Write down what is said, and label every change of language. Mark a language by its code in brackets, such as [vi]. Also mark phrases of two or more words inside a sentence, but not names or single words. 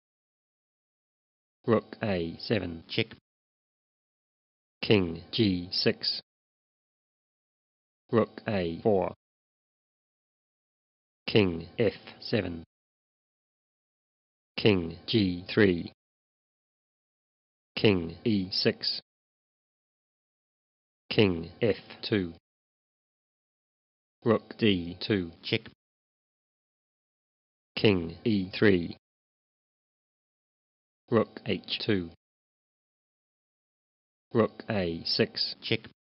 [en] Rook A7, check, King G6, Rook A4, King F7, King G3, King E6, King F2, Rook D2, check, King E3, Rook H2, Rook A6, check,